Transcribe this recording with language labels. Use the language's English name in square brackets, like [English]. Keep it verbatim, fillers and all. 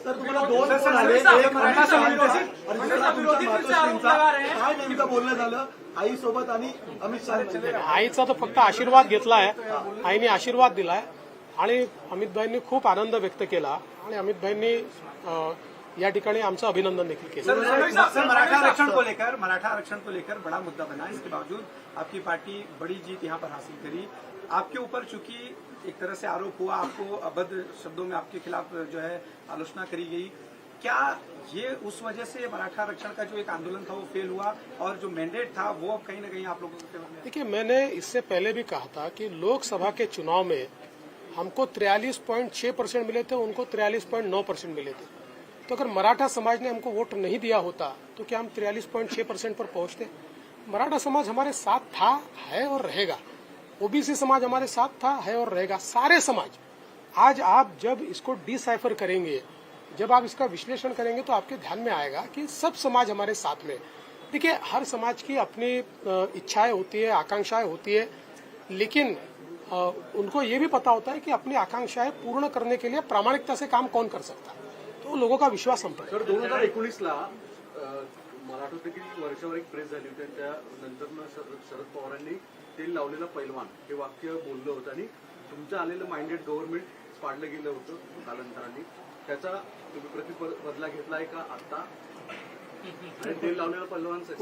[Marathi] तर तुम्हाला दोन फोन आले, एक मराठा समाजाचा आणि दुसरा तुमच्या मातोश्रींचा. काय नेमकं बोलणं झालं आईसोबत आणि अमित शहा? आईचा तर फक्त आशीर्वाद घेतला आहे. आईने आशीर्वाद दिलाय आणि अमितभाईंनी खूप आनंद व्यक्त केला आणि अमितभाईंनी अ, या ठिकाणी आमचं अभिनंदन देखील केलं. [Hindi] सर, सर, मराठा आरक्षण को लेकर मराठा आरक्षण को लेकर बड़ा मुद्दा बना. इसके बावजूद आपकी पार्टी बड़ी जीत यहाँ पर हासिल करी. आपके ऊपर चूंकि एक तरह से आरोप हुआ, आपको अभद्र शब्दों में आपके खिलाफ जो है आलोचना करी गई, क्या ये उस वजह से मराठा आरक्षण का जो एक आंदोलन था वो फेल हुआ और जो मैंडेट था वो अब कहीं ना कहीं आप लोगों के फेवर में है? देखिए, मैंने इससे पहले भी कहा था कि लोकसभा के चुनाव में हमको तिरालीस पॉइंट छह परसेंट मिले थे, उनको तिरालीस पॉइंट नौ परसेंट मिले थे. तो अगर मराठा समाज ने हमको वोट नहीं दिया होता तो क्या हम तिरालीस पॉइंट छह परसेंट पर पहुंचते? मराठा समाज हमारे साथ था, है और रहेगा. ओबीसी समाज हमारे साथ था, है और रहेगा. सारे समाज. आज आप जब इसको डिसाइफर करेंगे, जब आप इसका विश्लेषण करेंगे तो आपके ध्यान में आएगा कि सब समाज हमारे साथ में. देखिए, हर समाज की अपनी अ, इच्छाएं होती है, आकांक्षाएं होती है, लेकिन अ, उनको ये भी पता होता है कि अपनी आकांक्षाएं पूर्ण करने के लिए प्रामाणिकता से काम कौन कर सकता है, तो लोगों का विश्वास संपन्न है. [Marathi] सर दोन हजार एकोणीसला मला आठवतं की वर्षावर एक प्रेस झाली होती आणि त्यानंतर न शर- शरद पवारांनी तेल लावलेला पैलवान हे वाक्य बोललं होतं आणि तुमचं आलेलं माइंडेड गव्हर्नमेंट पाडलं गेलं होतं कालांतराने. त्याचा तुम्ही प्रतिपर बदला घेतलाय का आता? आणि तेल लावलेला पैलवान सक्सेस